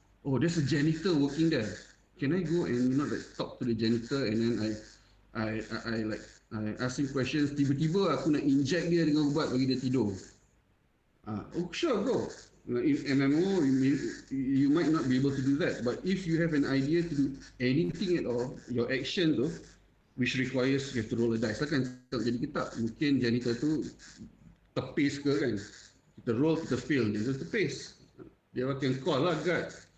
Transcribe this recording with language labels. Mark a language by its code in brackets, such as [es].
[en] Oh, there's a janitor working there. Can I go and talk to the janitor, and then I ask him questions. [ms] Tiba-tiba aku nak inject dia dengan ubat bagi dia tidur. [en] Oh sure, go. In MMO you might not be able to do that, but if you have an idea to do anything at all, your action tu, which requires you have to roll a dice lah kan. [ms] Jadi kita mungkin janitor tu tepis ke kan, kita roll, kita fail, dia tepis, dia akan call lah guard.